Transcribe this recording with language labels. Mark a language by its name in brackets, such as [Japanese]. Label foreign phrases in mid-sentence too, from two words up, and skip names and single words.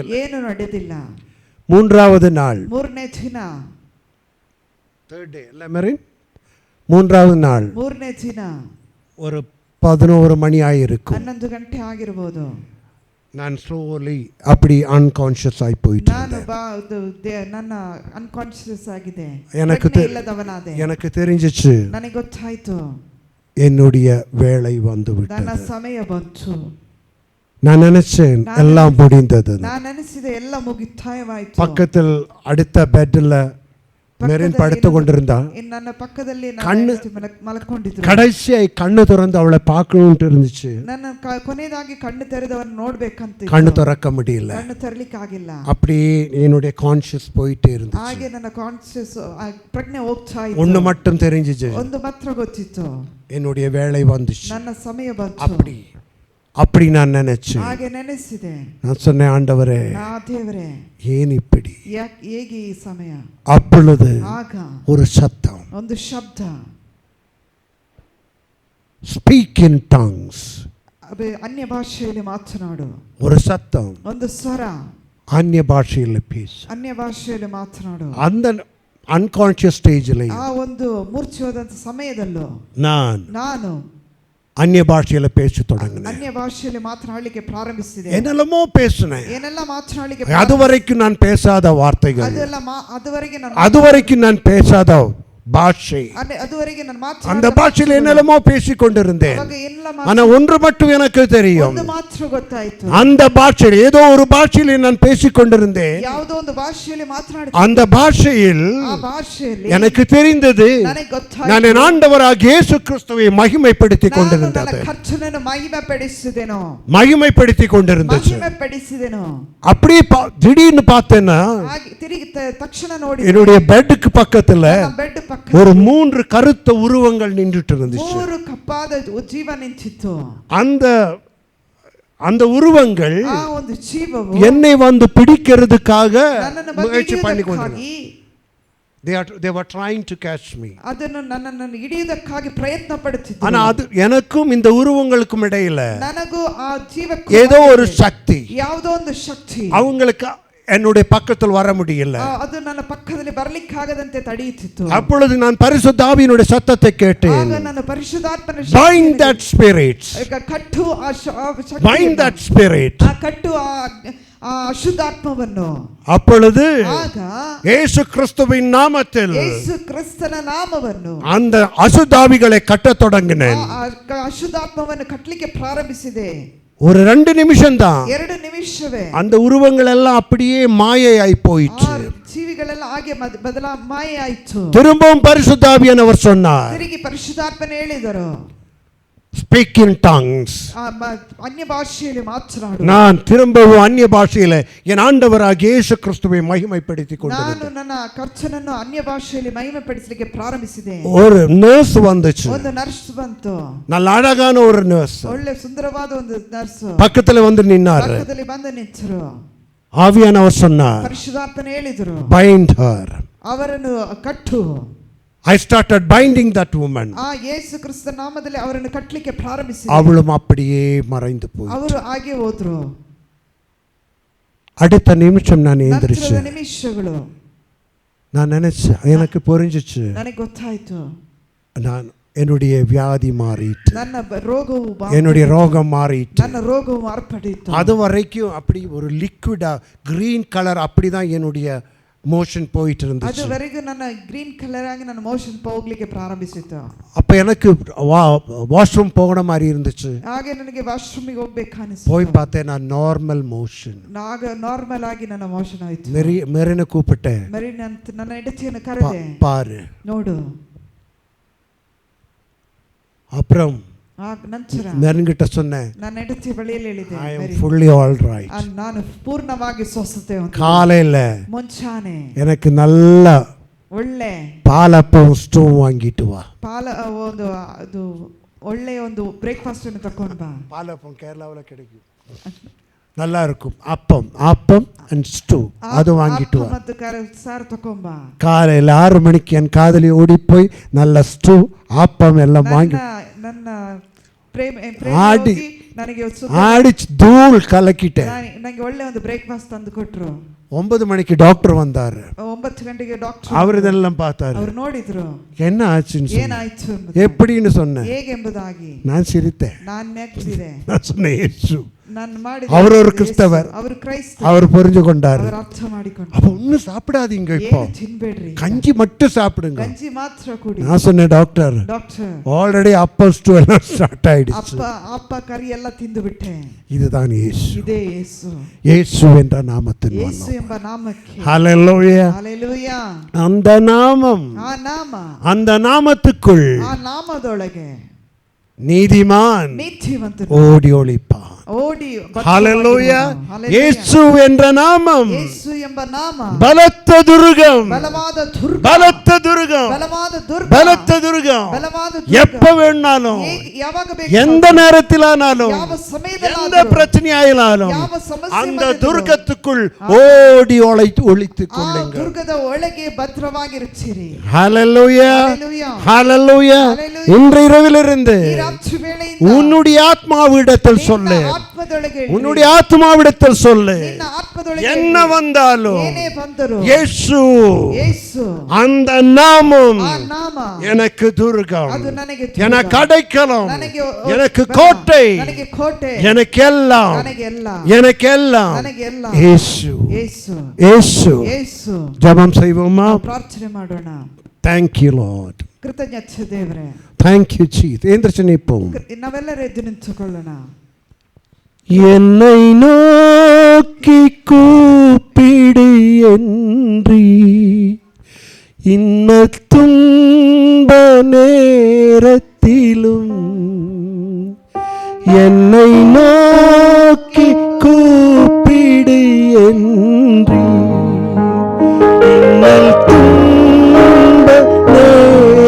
[Kannada] ಏನು ನಡೆದಿಲ್ಲ. [Tamil] மூன்றாவது நாள், [Kannada] ಮೂರನೇ ದಿನ, [English] third day [Tamil] இல்ல மேரி, மூன்றாவது நாள் [Kannada] ಮೂರನೇ ದಿನ [Tamil] ஒரு 11 மணி ஆயிருக்கும். [Kannada] 11 ಗಂಟೆ ಆಗಿರಬಹುದು. [Tamil] நான் ஸ்லோலி அப்படி அன்கான்ஷியஸ் ஆகி போயிட்டு [Kannada] ನಾನು ನನ್ನ ಅನ್ಕಾನ್ಶಿಯಸ್ ಆಗಿದೆ, [Tamil] எனக்கு [Kannada] ಇಲ್ಲದವನಾದೆ. [Tamil] எனக்கு தெரிஞ்சிச்சு, [Kannada] ನನಗೆ ಗೊತ್ತಾಯ್ತು [Tamil] என்னுடைய வேலை வந்து [Kannada] ನನ್ನ [Tamil] விட்டது. [Kannada] ಸಮಯ ಬಂತು. [Tamil] நான் நினைச்சேன் எல்லாம் முடிந்தது. [Kannada] ನಾನು ಅನಿಸಿದೆ ಎಲ್ಲ ಮುಗಿತಾಯವಾಯಿತು. [Tamil] பக்கத்தில் அடுத்த பெட்ல மெரின் படுத்து கொண்டிருந்தா, [Kannada] ನನ್ನ ಪಕ್ಕದಲ್ಲಿ ಕಣ್ಣು ಮಲಕೊಂಡಿದ್ರು. [Tamil] கடைசியாய் கண்ணு திறந்து அவளை பார்க்கணும்னு இருந்துச்சு. [Kannada] ನನ್ನ ಕೊನೆಯದಾಗಿ ಕಣ್ಣು ತೆರೆದವನ್ನ ನೋಡ್ಬೇಕಂತ [Tamil] கண்ணு திறக்க முடியல. [Kannada] ಕಣ್ಣು ತೆರಲಿಕ್ಕೆ ಆಗಿಲ್ಲ. [Tamil] அப்படி என்னுடைய கான்ஷியஸ் போயிட்டே இருந்துச்சு. [Kannada] ಹಾಗೆ ನನ್ನ ಕಾನ್ಶಿಯಸ್ ಪ್ರಜ್ಞೆ ಹೋಗ್ತಾ ಇತ್ತು. [Tamil] ஒண்ணு மட்டும் தெரிஞ்சிச்சு, [Kannada] ಒಂದು ಮಾತ್ರ ಗೊತ್ತಿತ್ತು, [Tamil] என்னுடைய வேலை வந்துச்சு. [Kannada] ನನ್ನ ಸಮಯ ಬಂತು. [Tamil] அப்படி நான் நினைச்சேன். [Kannada] ಹಾಗೆ ನೆನೆಸಿದೆ. [Tamil] நான் சொன்னேன், ஆண்டவரே [Kannada] ದೇವರೇ [Tamil] ஏன் இப்படி? [Kannada] ಹೇಗೆ ಈ ಸಮಯ? [Tamil] அப்பொழுது [Kannada] ಆಗ [Tamil] ஒரு சத்தம், [Kannada] ಒಂದು ಶಬ್ದ, [English] speak in tongues, [Kannada] ಅನ್ಯ ಭಾಷೆಯಲ್ಲಿ ಮಾತನಾಡು. [Tamil] ஒரு சத்தம், [Kannada] ಒಂದು ಸ್ವರ, [Tamil] அந்நிய பாஷையில் பேசு. [Kannada] ಅನ್ಯ ಭಾಷೆಯಲ್ಲಿ ಮಾತನಾಡು. [Tamil] அந்த [English] unconscious stage-il [Kannada] ಆ ಒಂದು ಮೂರ್ಛೆ ಹೋದಂತ ಸಮಯದಲ್ಲೂ ನಾನು [Tamil] அந்நிய பாஷையில பேச தொடங்கினேன். [Kannada] ಅನ್ಯ ಭಾಷೆಯಲ್ಲಿ ಮಾತನಾಡಲಿಕ್ಕೆ ಪ್ರಾರಂಭಿಸಿದೆ. [Tamil] என்னெல்லாமோ பேசினேன். [Kannada] ಏನೆಲ್ಲ ಮಾತನಾಡಲಿಕ್ಕೆ, [Tamil] அதுவரைக்கும் நான் பேசாத வார்த்தைகள், அதுவரைக்கும் நான் பேசாத பாஷை, அதுவரைக்கும் நான் அந்த பாஷையில் என்னெல்லாமோ பேசிக் கொண்டிருந்தேன். ஆனா ஒன்று மட்டும் எனக்கு தெரியும், [Kannada] ಒಂದು ಮಾತ್ರ ಗೊತ್ತಾಯಿತು. [Tamil] அந்த பாஷையில் ஏதோ ஒரு பாஷையில் நான் பேசிக் கொண்டிருந்தேன். [Kannada] ಯಾವುದೋ ಒಂದು ಭಾಷೆಯಲ್ಲಿ ಮಾತನಾಡಿ, [Tamil] அந்த பாஷையில் [Kannada] ಆ ಭಾಷೆಯಲ್ಲಿ [Tamil] எனக்கு தெரிந்தது, [Kannada] ನನಗೆ ಗೊತ್ತಾಯಿತು, [Tamil] நான் என் ஆண்டவராகிய இயேசு கிறிஸ்துவை மகிமைப்படுத்திக் கொண்டிருந்தது. [Kannada] ನಾನು ಕರ್ತನನ್ನು ಮಹಿಮೆಪಡಿಸಿದೆನೋ, [Tamil] மகிமைப்படுத்திக் கொண்டிருந்தது. [Kannada] ಮಹಿಮೆಪಡಿಸಿದೆನೋ. [Tamil] அப்படியே திடீர்னு பார்த்தேன்னா [Kannada] ತಿರುಗಿ ತಕ್ಷಣ ನೋಡಿ [Tamil] என்னுடைய பெட்டுக்கு பக்கத்துல [Kannada] ಬೆಡ್ [Tamil] ஒரு 3 கருத்த உருவங்கள் நின்றுட்டு இருந்துச்சு. [Kannada] 3 ಕಪ್ಪಾದ ಜೀವ ನಿಂತಿತ್ತು. [Tamil] அந்த உருவங்கள் [Kannada] ಆ ಒಂದು ಜೀವವು [Tamil] என்னை வந்து பிடிக்கிறதுக்காக முயற்சி பண்ணி கொண்டிருந்தது. [English] They were trying to catch me. [Kannada] ಅದನ್ನು ನನ್ನನ್ನು ಹಿಡಿಯುವುದಕ್ಕಾಗಿ ಪ್ರಯತ್ನ ಪಡುತ್ತಿದ್ದರು. [Tamil] ஆனா அது எனக்கும் இந்த உருவங்களுக்கும் இடையில [Kannada] ನನಗೂ ಆ ಜೀವಕ್ಕೂ [Tamil] ஏதோ ஒரு சக்தி, [Kannada] ಯಾವುದೋ ಒಂದು ಶಕ್ತಿ [Tamil] அவங்களுக்கு என்னுடைய பக்கத்தில் வர முடியல. [Kannada] ಅದು ನನ್ನ ಪಕ್ಕದಲ್ಲಿ ಬರಲಿಕ್ಕಾಗದಂತೆ ತಡೆಯುತ್ತಿತ್ತು. [Tamil] அப்பொழுது நான் பரிசுத்த ஆவியினுடைய சத்தத்தை கேட்டேன். [Kannada] ಆಗ ನಾನು ಪರಿಶುದ್ಧಾತ್ಮನ [English] Bind that spirit. [Kannada] ಕಟ್ಟು ಆ ಶಕ್ತಿ. [English] Bind that spirit. [Kannada] ಆ ಕಟ್ಟು ಆ ಅಶುದ್ಧಾತ್ಮವನ್ನು. [Tamil] அப்பொழுது [Kannada] ಆಗ [Tamil] இயேசு கிறிஸ்துவின் நாமத்தில் [Kannada] ಯೇಸು ಕ್ರಿಸ್ತನ ನಾಮವನ್ನು [Tamil] அந்த அசுத்தாவிகளை கட்டத் தொடங்கினேன். [Kannada] ಅಶುದ್ಧಾತ್ಮವನ್ನು ಕಟ್ಟಲಿಕ್ಕೆ ಪ್ರಾರಂಭಿಸಿದೆ. [Tamil] ஒரு 2 நிமிஷம் தான். [Kannada] 2 ನಿಮಿಷವೇ [Tamil] அந்த உருவங்கள் எல்லாம் அப்படியே மாயையாய் போயிற்று. [Kannada] ಜೀವಿಗಳೆಲ್ಲ ಹಾಗೆ ಮಾಯ ಆಯಿತು. [Tamil] திரும்பவும் பரிசுத்த ஆவியானவர் சொன்னார், [Kannada] ತಿರುಗಿ ಪರಿಶುದ್ಧಾತ್ಮನು ಹೇಳಿದರು, [English] Speak in tongues. [Kannada] ಅನ್ಯ ಭಾಷೆಯಲ್ಲಿ ಮಾತನಾಡು. [Tamil] நான் திரும்பவும் அந்நிய பாஷையில என் ஆண்டவராகிய இயேசு கிறிஸ்துவை மகிமைப்படுத்திக் கொண்டிருந்தேன். [Kannada] ನಾನು ನನ್ನ ಕರ್ತನನ್ನು ಅನ್ಯ ಭಾಷೆಯಲ್ಲಿ ಮಹಿಮೆಪಡಿಸಲಿಕ್ಕೆ ಪ್ರಾರಂಭಿಸಿದೆ. [Tamil] ஒரு நர்ஸ் வந்துச்சு. [Kannada] ಒಂದು ನರ್ಸ್ ಬಂತು. [Tamil] நல்ல அழகான ஒரு நர்ஸ். [Kannada] ಒಳ್ಳೆ ಸುಂದರವಾದ ಒಂದು ನರ್ಸ್ [Tamil] பக்கத்துல வந்து நின்னாரு. [Kannada] ಪಕ್ಕದಲ್ಲಿ ಬಂದು ನಿಂತರು. [Tamil] ஆவியானவர் சொன்னார், [Kannada] ಪರಿಶುದ್ಧಾತ್ಮನು ಹೇಳಿದರು, [English] Bind her. [Kannada] ಅವರನ್ನು ಕಟ್ಟು. [English] I started binding that woman. [Kannada] ಆ ಯೇಸು ಕ್ರಿಸ್ತನ ನಾಮದಲ್ಲಿ ಅವರನ್ನು ಕಟ್ಟಲಿಕ್ಕೆ ಪ್ರಾರಂಭಿಸಿದೆ. [Tamil] அவளும் அப்படியே மறைந்து போய். [Kannada] ಅವರು ಹಾಗೆ ಹೋದ್ರು. [Tamil] அடுத்த நிமிஷம் நான் எந்திரிச்சேன். [Kannada] ನಿಮಿಷಗಳು [Tamil] நான் நினைச்சேன், எனக்கு புரிஞ்சிச்சு, [Kannada] ನನಗೆ ಗೊತ್ತಾಯ್ತು, [Tamil] நான் என்னுடைய வியாதி மாறிட்டு, [Kannada] ನನ್ನ ರೋಗವು [Tamil] என்னுடைய ரோகம் மாறிட்டு. [Kannada] ನನ್ನ ರೋಗವು ಮಾರ್ಪಡಿತು. [Tamil] அது வரைக்கும் அப்படி ஒரு [English] liquida green colour [Tamil] அப்படிதான் என்னுடைய மோஷன் போயிட்டு இருந்துச்சு. [Kannada] அதுவரைக்கும் ನನ್ನ [English] green colour [Kannada] ಆಗಿ ನನ್ನ ಮೋಷನ್ ಹೋಗ್ಲಿಕ್ಕೆ ಪ್ರಾರಂಭಿಸಿತು. [Tamil] அப்ப எனக்கு வாஷ்ரூம் போகற மாதிரி இருந்துச்சு. [Kannada] ಹಾಗೆ ನನಗೆ ವಾಶ್ರೂಮಿಗೆ ಹೋಗಬೇಕು ಅನಿಸಿತು. [Tamil] போய் பார்த்தேன், நான் [English] normal motion. [Kannada] ನಾರ್ಮಲ್ ಆಗಿ ನನ್ನ ಮೋಷನ್ ಆಯಿತು. [Tamil] மெரினை கூப்பிட்டேன். [Kannada] ಮೆರಿನ್ ಅಂತ ನನ್ನ ಹೆಂಡತಿಯನ್ನು ಕರೆದೆ, [Tamil] பாரு [Kannada] ನೋಡು. [Tamil] அப்புறம் [Kannada] ನಂತರ [Tamil] மெரின்கிட்ட சொன்னேன், [Kannada] ನನ್ನ ಹೆಂಡತಿ ಬಳಿಯಲ್ಲಿ ಹೇಳಿದೆ, [English] I am fully all right. [Kannada] ನಾನು ಪೂರ್ಣವಾಗಿ ಸ್ವಸ್ಥತೆ ಹೊಂದಿದ್ದೇನೆ. [Tamil] காலையில [Kannada] ಮುಂಚಾನೆ [Tamil] எனக்கு நல்ல [Kannada] ಒಳ್ಳೆ [Tamil] பாலப்பம் ஸ்டூ வாங்கிட்டு வா. [Kannada] ಒಂದು ಅದು ಒಳ್ಳೆ ಒಂದು ಬ್ರೇಕ್ಫಾಸ್ಟ್ ಅನ್ನು ತಕೊಂಡು ಬಾ. [Tamil] பாலப்பம் கேரளாவுல கிடைக்கும், நல்லா இருக்கும். அப்பம் [English] and stew [Tamil] அது வாங்கிட்டு வா. [Kannada] ಮತ್ತು ಸಾರು ತಕೊಂಡು ಬಾ. [Tamil] காலையில 6 மணிக்கு என் காதலி ஓடி போய் நல்ல ஸ்டூ அப்பம் எல்லாம் வாங்கி [Kannada] ನನ್ನ ಆಡಿ ನನಗೆ [Tamil] ஆடிச்சு தூள் கலக்கிட்டேன். [Kannada] ನನಗೆ ಒಳ್ಳೆ ಒಂದು ಬ್ರೇಕ್ಫಾಸ್ಟ್ ತಂದು ಕೊಟ್ಟರು. [Tamil] 9 மணிக்கு டாக்டர் வந்தாரு. [Kannada] 9 ಗಂಟೆಗೆ ಡಾಕ್ಟರ್ [Tamil] அவர் இதெல்லாம் பார்த்தாரு. [Kannada] ಅವರು ನೋಡಿದ್ರು, [Tamil] என்ன ஆச்சுன்னு [Kannada] ಏನಾಯ್ತು [Tamil] எப்படின்னு சொன்னேன். [Kannada] ಹೇಗೆಂಬುದಾಗಿ [Tamil] நான் சிரித்தேன். [Kannada] ನಾನು ನಗ್ತಿದೆ. [Tamil] நான் சொன்னேன், இயேசு. [Kannada] ನಾನು ಮಾಡಿದ [Tamil] அவர் ஒரு கிறிஸ்தவர், [Kannada] ಅವರು ಕ್ರೈಸ್ತ, [Tamil] அவர் புரிஞ்சு கொண்டாரு. [Kannada] ಅವರು ಅರ್ಥ ಮಾಡಿಕೊಂಡರು. [Tamil] அப்ப ஒண்ணும் சாப்பிடாதீங்க, இப்போ [Kannada] ತಿನ್ಬೇಡ್ರಿ, [Tamil] கஞ்சி மட்டும் சாப்பிடுங்க. [Kannada] ಗಂಜಿ ಮಾತ್ರ ಕುಡಿ. [Tamil] நான் சொன்னேன், [English] doctor already [Tamil] அப்பம் ஸ்டூ எல்லாம் ஸ்டார்ட் ஆயிடுச்சு. [Kannada] ಅಪ್ಪ ಕರಿ ಎಲ್ಲ ತಿಂದು ಬಿಟ್ಟೆ. [Tamil] இதுதான் இயேசு. [Kannada] ಇದೇ ಯೇಸು. [Tamil] இயேசு என்ற நாமத்தின் [Kannada] ಯೇಸು ಎಂಬ ನಾಮಕ್ಕೆ ஹalleluya. ஹalleluya. [Tamil] அந்த நாமம், [Kannada] ಆ ನಾಮ, [Tamil] அந்த நாமத்துக்குள் [Kannada] ಆ ನಾಮದೊಳಗೆ [Tamil] நீதிமான் [Kannada] ನೀತಿವಂತನು [Tamil] ஓடி ஒளிப்பான். [Kannada] ಓಡಿ [Tamil] ஹalleluya. இயேசு என்ற நாமம் [Kannada] ಯೇಸು ಎಂಬ ನಾಮ [Tamil] பலத்த துர்கம், [Kannada] ಬಲವಾದ ದುರ್ಗ, [Tamil] பலத்த துர்கம், [Kannada] ಬಲವಾದ ದುರ್ಗ, [Tamil] பலத்த துர்கம். [Kannada] ಬಲವಾದ [Tamil] எப்ப வேணாலும், [Kannada] ಯಾವಾಗ ಬೇಕು, [Tamil] எந்த நேரத்திலானாலும், [Kannada] ಯಾವ [Tamil] எந்த [Kannada] ಸಮಯದಲ್ಲಾದರೂ, [Tamil] பிரச்சனையாயினாலும் [Kannada] ಯಾವ ಸಮಸ್ಯೆ [Tamil] அந்த [Kannada] ಬಂದರೂ [Tamil] துர்க்கத்துக்குள் ஓடி ஒளித்துக் [Kannada] ಆ [Tamil] கொள்ளுங்க. [Kannada] ದುರ್ಗದ ಒಳಗೆ ಭದ್ರವಾಗಿರುತ್ತೀರಿ. ஹalleluya. ஹalleluya. ஹalleluya. ஹalleluya. [Tamil] இன்று இரவிலிருந்து [Kannada] ಈ ರಾತ್ರಿ ವೇಳೆಯಿಂದ [Tamil] உன்னுடைய ஆத்மாவிடத்தில் சொல்லு, [Kannada] ಆತ್ಮದೊಳಗೆ [Tamil] உன்னுடைய ஆத்மாவிடத்தில் சொல்லு, [Kannada] ನಿನ್ನ ಆತ್ಮದೊಳಗೆ [Tamil] என்ன வந்தாலும் [Kannada] ಏನೇ ಬಂದರೂ [Tamil] இயேசு, [Kannada] ಯೇಸು [Tamil] அந்த நாமம் [Kannada] ಆ ನಾಮ [Tamil] எனக்கு துர்கம், [Kannada] ಅದು ನನಗೆ ದುರ್ಗ, [Tamil] எனக்கு அடைக்கலம், [Kannada] ನನಗೆ [Tamil] எனக்கு [Kannada] ಬಲ, [Tamil] கோட்டை, [Kannada] ನನಗೆ ಕೋಟೆ, [Tamil] எனக்கு எல்லாம், [Kannada] ನನಗೆ ಎಲ್ಲ, [Tamil] எனக்கு எல்லாம் [Kannada] ನನಗೆ ಎಲ್ಲ [Tamil] இயேசு. [Kannada] ಯೇಸು. [Tamil] இயேசு. [Kannada] ಯೇಸು. [Tamil] ஜெபம் செய்வோமா? [Kannada] ಪ್ರಾರ್ಥನೆ ಮಾಡೋಣ. [English] Thank you Lord. [Kannada] ಕೃತಜ್ಞತೆ ದೇವರೇ. [English] Thank you Jesus. [Tamil] எந்திரிச்சு நிற்போம். [Kannada] ನಾವೆಲ್ಲರೂ ಎದ್ದು ನಿಂತುಕೊಳ್ಳೋಣ. [Tamil] என்னை நோக்கி கூப்பிடு என்றீ, இன்பத் துன்ப நேரத்திலும் என்னை நோக்கி கூப்பிடு என்றீ, இன்பத் துன்ப